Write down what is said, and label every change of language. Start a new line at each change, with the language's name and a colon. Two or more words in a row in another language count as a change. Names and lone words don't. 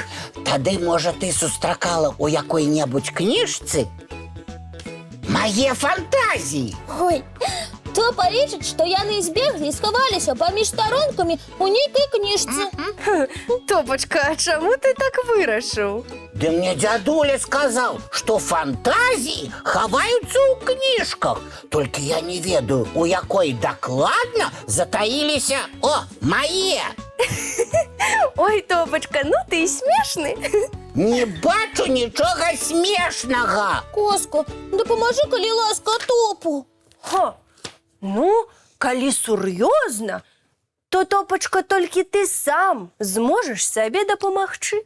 Belarusian: Тады, можа, ты сустракала ў якой-небудзь кніжцы мае фантазіі? Ой, То полічыць, што яны збеглі і схаваліся паміж старонкамі ў нейкай кніжцы. Топачка, а чаму ты так вырашыў?
Russian: Да мне дядуля сказал, что фантазии хаваются у книжках.
Belarusian: Только я не ведаю, у якой докладно затаились, мои. Ой, Топачка, ну ты і смешны. Не бачу нічога смешного. Коска, дапамажы, калі ласка, топу. Ну, калі сур'ёзна, то, Топачка, толькі ты сам зможаш сабе дапамагчы.